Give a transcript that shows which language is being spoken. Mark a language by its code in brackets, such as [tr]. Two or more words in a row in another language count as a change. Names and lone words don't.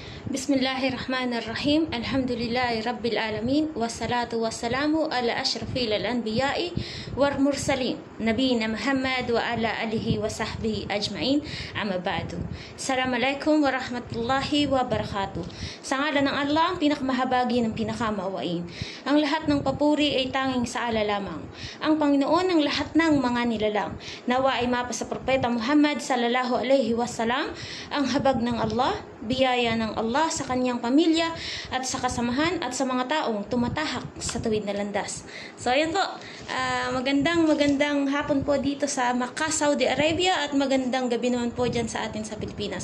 [ar] بسم الله الرحمن الرحيم. الحمد لله رب العالمين. والصلاة والسلام على أشرف الأنبياء والمرسلين. نبينا محمد وعلى آله وصحبه أجمعين. أما بعد. السلام عليكم ورحمة الله وبركاته. [tl] Sa ngalan ng Allah, ang pinakamahabagi ng pinakamaawain. Ang lahat ng papuri ay tanging sa ala lamang. Ang Panginoon ng lahat ng mga nilalang. Nawa ay mapa sa Propeta Muhammad [ar] صلى الله عليه وسلم [tl] ang habag ng Allah, biyaya ng Allah sa kanyang pamilya at sa kasamahan at sa mga taong tumatahak sa tuwid na landas. So ayan po, magandang hapon po dito sa Makkah, Saudi Arabia, at magandang gabi naman po dyan sa atin sa Pilipinas.